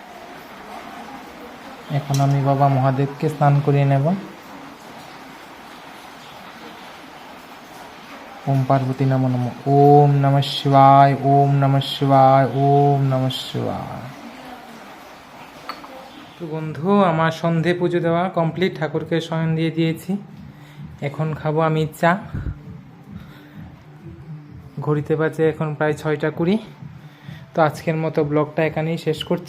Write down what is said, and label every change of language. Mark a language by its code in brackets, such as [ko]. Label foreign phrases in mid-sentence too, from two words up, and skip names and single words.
[bn] এখন আমি বাবা মহাদেবকে স্নান করিয়ে নেব। [sa] ওম পার্বতী নমঃ নমঃ। ওম নমঃ শিবায়, ওম নমঃ শিবায়, ওম নমঃ শিবায়। [bn] তো বন্ধু, আমার সন্ধে পুজো দেওয়া কমপ্লিট, ঠাকুরকে শয়ন দিয়ে দিয়েছি। এখন খাবো আমি চা। ঘড়িতে বাজে এখন প্রায় 6:20। তো আজকের মতো ব্লগটা এখানেই শেষ করছি।